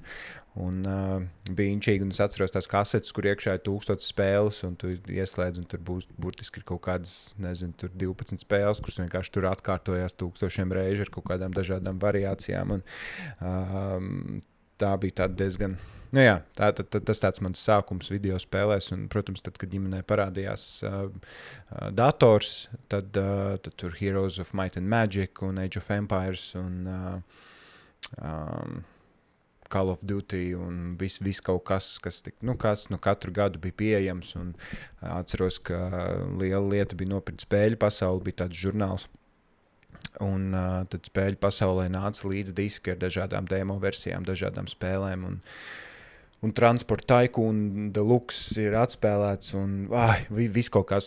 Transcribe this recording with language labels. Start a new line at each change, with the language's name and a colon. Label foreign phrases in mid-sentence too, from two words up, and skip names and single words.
Latvian: Un bija inčīgi, un es atceros tās kasetes, kur iekšā ir 1000 spēles, un tu ieslēdz, un tur burtiski ir kaut kādas, tur 12 spēles, kuras vienkārši tur atkārtojās 1000 reižu ar kaut kādām dažādām variācijām. Un tā bija tāda diezgan, tas tāds mans sākums video spēlēs, un, protams, tad, kad ģimenē parādījās dators, tad tur Heroes of Might and Magic un Age of Empires un Call of Duty un viss kaut kas kāds no katru gadu bija pieejams, un atceros, ka liela lieta bija nopirkt Spēļu pasauli, bija tāds žurnāls. Un tad Spēļu pasaulē nāca līdz diski ar dažādām demo versijām, dažādām spēlēm, un Transport Tycoon Deluxe ir atspēlēts, un viss kaut kas.